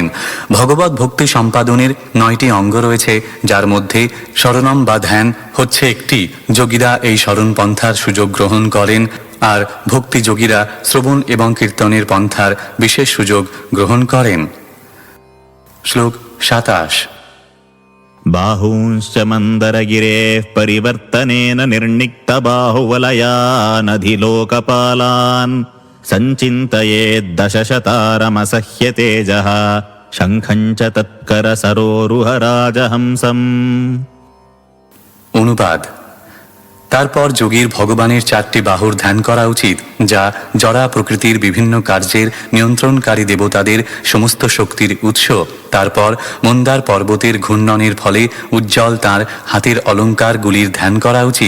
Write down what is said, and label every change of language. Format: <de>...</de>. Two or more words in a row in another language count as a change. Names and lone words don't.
<bn>ভগবত ভক্তি সম্পাদনের 9টি অঙ্গ রয়েছে, যার মধ্যে শরণম বা ধ্যান হচ্ছে একটি। যোগীরা এই শরণ পন্থার সুযোগ গ্রহণ করেন, আর ভক্তি যোগীরা শ্রবণ এবং কীর্তনের পন্থার বিশেষ সুযোগ গ্রহণ করেন। শ্লোক 27।</bn> <sa>बाहूंश्च मन्दरगिरेः परिवर्तनेन निर्निक्तबाहुवलयानधिलोकपालान् सञ्चिन्तयेद्दशशतारमसह्यतेजः शङ्खं च तत्करसरोरुहराजहंसम्।</sa> <bn>অনুবাদ। তারপর যোগীর ভগবানের 4টি বাহুর ধ্যান করা উচিত, যা জড়া প্রকৃতির বিভিন্ন কার্যের নিয়ন্ত্রণকারী দেবতাদের সমস্ত শক্তির উৎস। তারপর মন্দার পর্বতের ঘূর্ণনের ফলে উজ্জ্বল তাঁর হাতের অলঙ্কারগুলির ধ্যান করা উচিত।</bn>